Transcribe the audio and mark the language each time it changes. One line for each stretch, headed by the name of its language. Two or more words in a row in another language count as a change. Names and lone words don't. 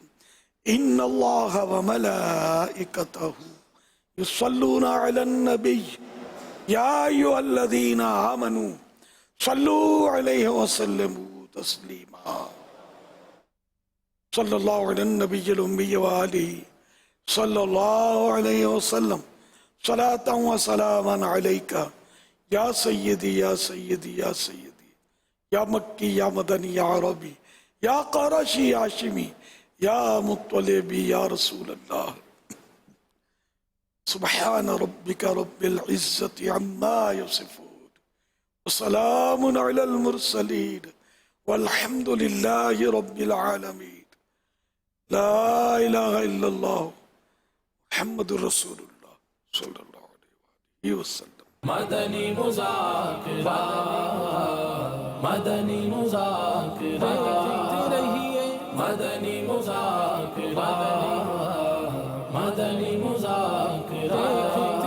Arabic: إن الله وملائكته يصلون على النبي يا أيها الذين آمنوا صلوا عليه وسلموا تسليما. صلى الله على النبي الأمي وآله صلى الله عليه وسلم. صلاة وسلاما عليك يا سيدي يا سيدي يا سيدي، يا مكي يا مدني يا عربي، يا قريشي يا هاشمي، يا مطلبي يا رسول الله. سبحان ربك رب العزة عما يصفون وسلام على المرسلين والحمد لله رب العالمين. لا إله إلا الله محمد رسول الله صلى الله عليه وسلم. मदनी मुज़ाकिरा, मदनी मुज़ाकिरा, मदनी मुज़ाकिरा, मदनी मुज़ाकिरा।